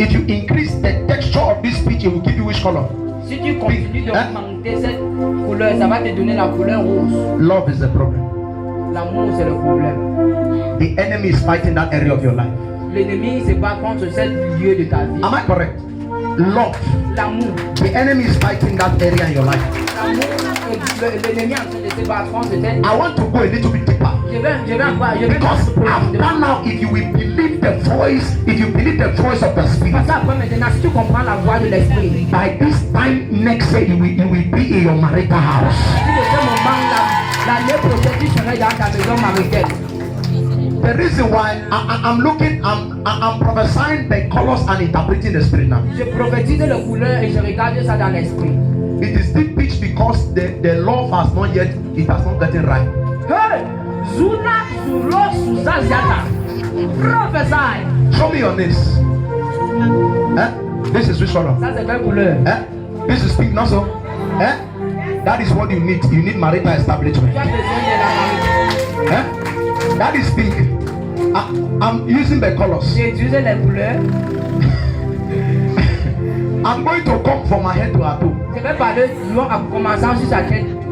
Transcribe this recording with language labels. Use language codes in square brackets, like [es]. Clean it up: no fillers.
[en] if you increase the texture of this speech, it will give you which color? [fr] si tu continues de augmenter cette couleur, ça va te donner la couleur rose. [en] Love is the problem. [fr] L'amour, c'est le problème. [en] The enemy is fighting that area of your life. [fr] L'ennemi se bat contre ce lieu de ta vie. [en] Am I correct? love. [fr] l'amour. [en] The enemy is fighting that area in your life. [fr] L'ennemi est en train de se battre contre cette. [en] I want to go a little bit deeper. [fr] Je vais [en] Because after now, if you will believe the voice, if you believe the voice of the Spirit, [fr] Parce qu'après maintenant, si tu comprends la voix de l'esprit, [en] by this time next year, you will be in your marital house. [fr] si de ce moment-là, l'année prochaine, tu serais dans ta maison maritale. [en] The reason why I'm prophesying the colors and interpreting the spirit now. [fr] Je prophétise les couleurs et je regarde ça dans l'esprit. [en] It is deep pitch because the love has not yet, it has not gotten right. Hey! Zuna, Zuro, Suzazata. Prophesy. Show me your names. This is which color? [fr] Ça, c'est quelle couleur? [en] This is pink, not so. That is what you need. You need marital establishment. [fr] Tu as besoin de la maritale. [en] That is pink. I'm using the colors. [fr] J'ai utilisé les couleurs. [en] I'm going to come from my head to her toe. [fr] Je vais parler long en commençant sur sa tête.